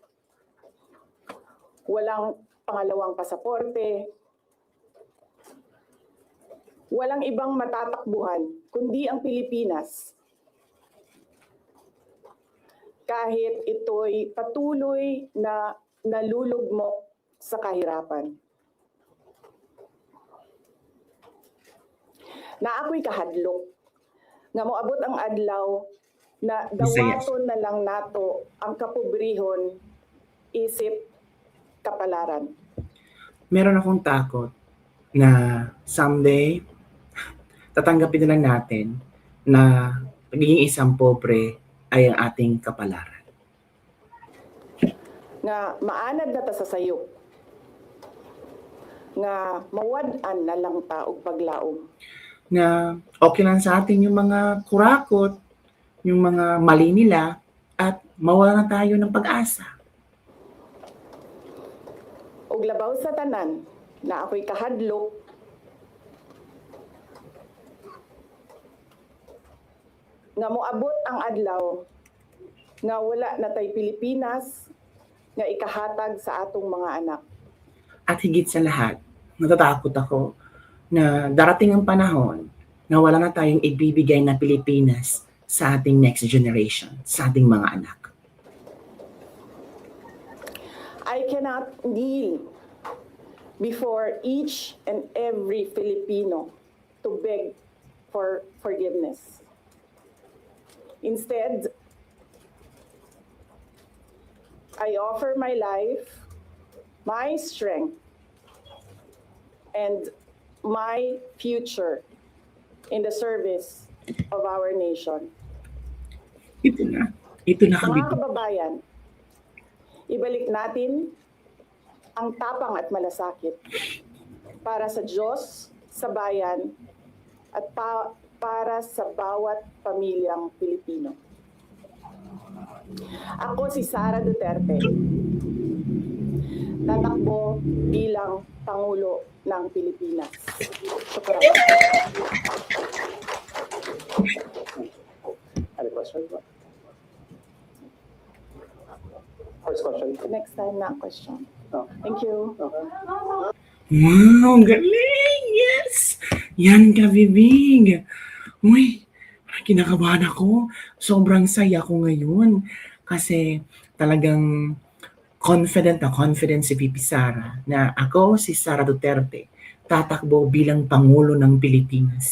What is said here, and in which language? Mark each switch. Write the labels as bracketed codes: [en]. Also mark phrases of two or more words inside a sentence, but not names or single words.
[tl] Walang pangalawang pasaporte, walang ibang matatakbuhan kundi ang Pilipinas. Kahit ito'y patuloy na nalulugmok sa kahirapan. [ceb] Na ako'y kahadlok, nga moabot ang adlaw na dawaton na lang nato ang kapobrihon isip kapalaran. [tl] Meron akong takot na someday tatanggapin na lang natin na pagiging isang pobre ay ang ating kapalaran. [ceb] Nga maanad na ta sa sayop. Nga mawad-an na lang ta og paglaom. [tl] Na okay lang sa atin yung mga kurakot, yung mga mali nila, at mawala na tayo ng pag-asa. [ceb] Og labaw sa tanan na ako'y kahadlok nga moabot ang adlaw nga wala na tay Pilipinas nga ikahatag sa atong mga anak. [tl] At higit sa lahat, natatakot ako na darating ang panahon na wala na tayong ibibigay na Pilipinas sa ating [en] next generation, [tl] sa ating mga anak. [en] I cannot kneel before each and every Filipino to beg for forgiveness. Instead, I offer my life, my strength, and my future in the service of our nation. [tl] Ito na kami. Mga kababayan, ibalik natin ang tapang at malasakit para sa Diyos, sa bayan, at para sa bawat pamilyang Pilipino. Ako si Sara Duterte. Tatakbo bilang Pangulo ng Pilipinas. [en] Shukran. Any questions? First question. Next time na question. Oh. Thank you. [tl] Wow, galing! Yes! Yan ka, Bibig. Uy, kinakabahan ako. Sobrang saya ko ngayon. Kasi talagang confident si Pipi Sara na ako, si Sara Duterte, tatakbo bilang Pangulo ng Pilipinas.